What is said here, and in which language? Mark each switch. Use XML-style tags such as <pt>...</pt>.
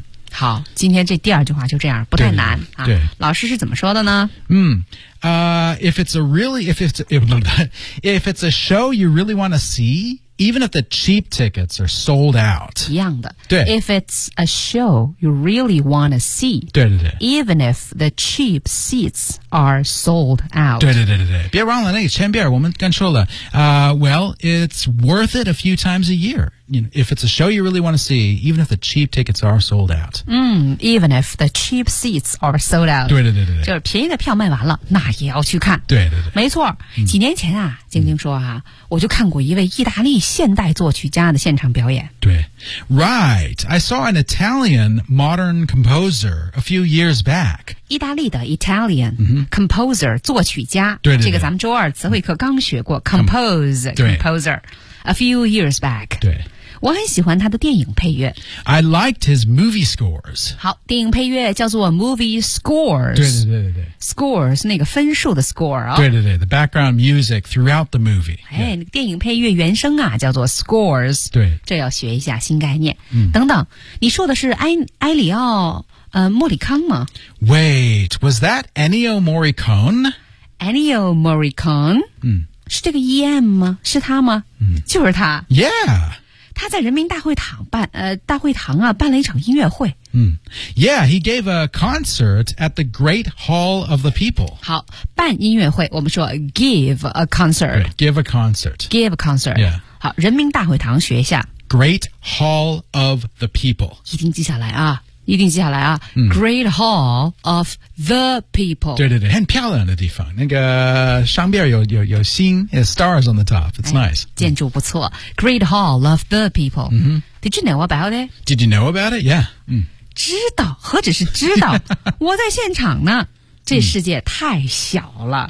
<zh>好今天这第二句话就这样不太难对对对啊对老师是怎么说的呢</zh> <en>If it's a show you really want to seeEven if the cheap tickets are sold out.</en> <zh>一样的。对。</zh> <en>If it's a show you really want to see.</en> <zh>对对对。</zh> <en>Even if the cheap seats are sold out.</en> <zh>对对对对对。别忘了那个前边我们刚说了。</zh> <en>Well, it's worth it a few times a year. You know, if it's a show you really want to see, even if the cheap tickets are sold out. Even if the cheap seats are sold out.</en> <zh>对对对对对。就是便宜的票卖完了那也要去看。对对对。没错。几年前啊晶晶说啊我就看过一位意大利现代作曲家的现场表演。</zh> <en>对。Right. I saw an Italian modern composer a few years back.</en> <zh>意大利的 Italian composer, 作曲家。对, 对, 对。这个咱们周二词汇课刚学过</zh> <en>compose, composer, a few years back.</en> <zh>对。我很喜欢他的电影配乐。 I liked his movie scores. 好，电影配乐叫做</zh> <en>movie scores.</en> <zh>对对对对对。 Scores 那个分数的 score 啊、哦。</zh> <en>对对对 ，the background music throughout the movie.</en> <zh>哎，电影配乐原声啊叫做 scores. 对，这要学一下新概念。等等，你说的是埃里奥莫里康吗</zh> <en>？Wait, was that Ennio Morricone?</en> <zh>Ennio Morricone. 是这个 EM 吗？是他吗？就是他。</zh> <en>Yeah.</en> <zh>他在人民大会堂办大会堂啊办了一场音乐会。</zh> <en>Yeah, he gave a concert at the Great Hall of the People.</en> <zh>好办音乐会我们说</zh> <en>give a concert. Right, give a concert. Give a concert. Yeah.</en> <zh>好人民大会堂学一下。</zh> <en>Great Hall of the People.</en> <zh>一定记下来啊。一定记下来啊、</zh> <en>Great Hall of the People</en> <zh>对对对很漂亮的地方那个上边有星</zh> <en>stars on the top It's、nice</en> <zh>建筑不错、</zh> <en>Great Hall of the People、Did you know about it? Did you know about it? Yeah、</en> <zh>知道何止是知道我在现场呢这世界太小了、</zh>